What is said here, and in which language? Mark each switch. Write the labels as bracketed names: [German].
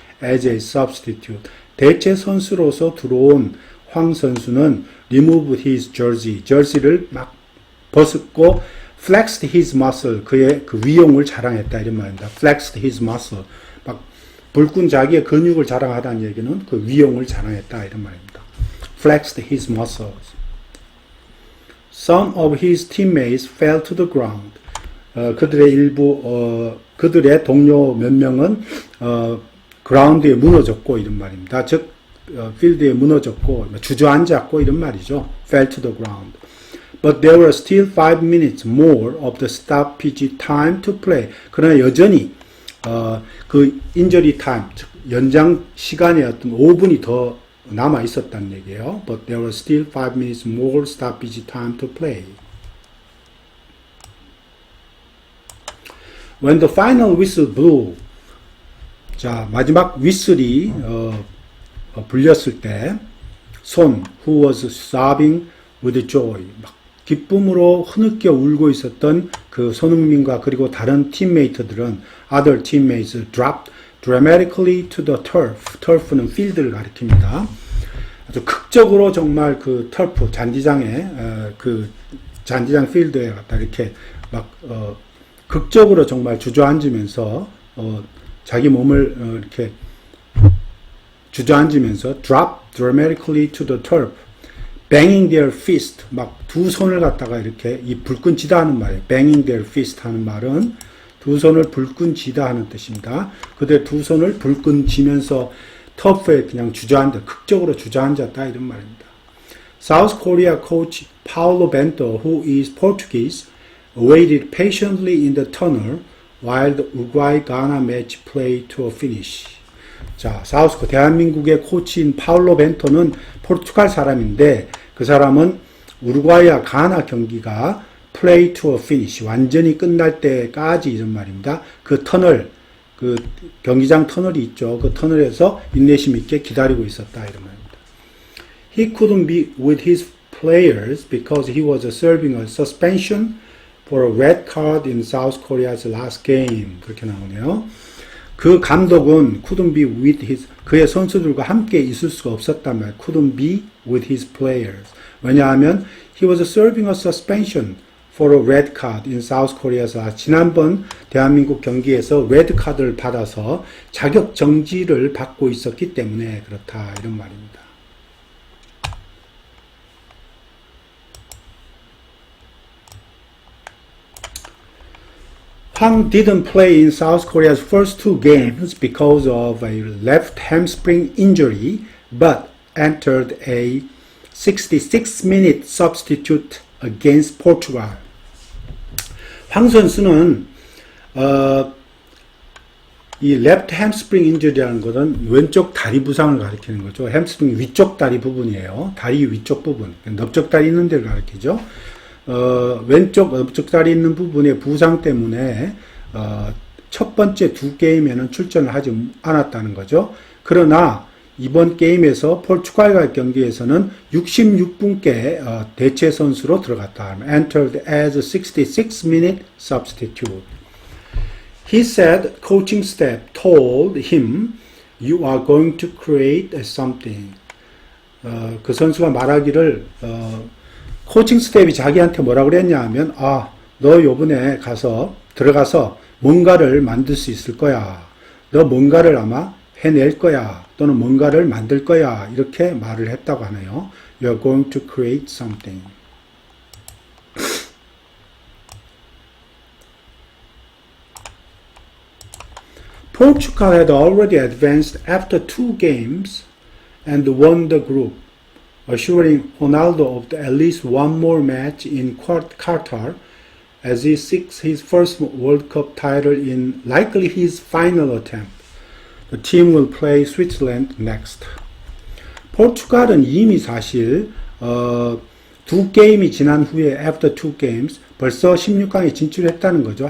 [English] as a substitute [Korean] 대체 선수로서 들어온 황 선수는 [English] remove his jersey [Korean] 를 막 벗고 [English] flexed his muscle, [Korean] 그의 그 위용을 자랑했다 이런 말입니다. [English] flexed his muscle, [Korean] 막 불끈 자기의 근육을 자랑하다는 얘기는 그 위용을 자랑했다 이런 말입니다. [English] flexed his muscles. Some of his teammates fell to the ground. [Korean] 그들의 일부 그들의 동료 몇 명은 그라운드에 무너졌고 이런 말입니다. 즉 필드에 무너졌고 주저앉았고 이런 말이죠. [English] fell to the ground. But there were still 5 minutes more of the stoppage time to play. [Korean] 그러나 여전히 그 인저리 타임, 즉 연장 시간의 어떤 5분이 더 남아 있었다는 얘기예요. [English] But there were still 5 minutes more stoppage time to play. When the final whistle blew, [Korean] 자 마지막 휘슬이 불렸을 때, [English] 손 who was sobbing with joy, [Korean] 막 기쁨으로 흐느껴 울고 있었던 그 손흥민과 그리고 다른 팀메이트들은 [English] other teammates dropped dramatically to the turf. [Korean] turf는 필드를 가리킵니다. 아주 극적으로 정말 그 터프 잔디장에 그 잔디장 필드에 갖다 이렇게 막 극적으로 정말 주저앉으면서 자기 몸을 이렇게 주저앉으면서 [English] drop dramatically to the turf, banging their fist, [Korean] 막 두 손을 갖다가 이렇게 이 불끈 쥐다 하는 말이에요. [English] banging their fist [Korean] 하는 말은 두 손을 불끈 쥐다 하는 뜻입니다. 그들 두 손을 불끈 쥐면서 터프에 그냥 주저앉아, 극적으로 주저앉았다 이런 말입니다. [English] South Korea coach Paulo Bento, who is Portuguese, waited patiently in the tunnel while the Uruguay-Ghana match played to a finish. [Korean] 자, 사우스코 대한민국의 코치인 파울로 벤토는 포르투갈 사람인데 그 사람은 우루과이와 가나 경기가 [English] play to a finish, [Korean] 완전히 끝날 때까지 이런 말입니다. 그 터널, 그 경기장 터널이 있죠. 그 터널에서 인내심 있게 기다리고 있었다 이런 말입니다. [English] He couldn't be with his players because he was serving a suspension for a red card in South Korea's last game. [Korean] 그렇게 나오네요. 그 감독은 [English] couldn't be with his, [Korean] 그의 선수들과 함께 있을 수가 없었단 말이에요. [English] couldn't be with his players. [Korean] 왜냐하면 [English] he was serving a suspension for a red card in South Korea's last. [Korean] 지난번 대한민국 경기에서 레드 카드를 받아서 자격 정지를 받고 있었기 때문에 그렇다 이런 말입니다. [English] Hwang didn't play in South Korea's first 2 games because of a left hamstring injury, but entered a 66-minute substitute against Portugal. [Korean] 황 선수는 이 [English] left hamstring injury [Korean] 라는 것은 왼쪽 다리 부상을 가리키는 거죠. hamstring 위쪽 다리 부분이에요. 다리 위쪽 부분, 넓적 다리 있는 데를 가리키죠. 왼쪽 넓적다리 있는 부분의 부상 때문에 첫 번째 2 게임에는 출전을 하지 않았다는 거죠. 그러나 이번 게임에서 포르투갈과의 경기에서는 66분께 대체 선수로 들어갔다. [English] entered as a 66-minute substitute. He said coaching staff told him you are going to create something. [Korean] 그 선수가 말하기를 코칭 스텝이 자기한테 뭐라 그랬냐 하면 너 요번에 들어가서 뭔가를 만들 수 있을 거야. 너 뭔가를 아마 해낼 거야. 또는 뭔가를 만들 거야. 이렇게 말을 했다고 하네요. [English] You're going to create something. Portugal had already advanced after 2 games and won the group, assuring Ronaldo of at least one more match in Qatar as he seeks his first World Cup title in likely his final attempt. The team will play Switzerland next. [Korean] 포르투갈은 이미 사실 2 게임이 지난 후에 [English] after 2 games [Korean] 벌써 16강에 진출했다는 거죠.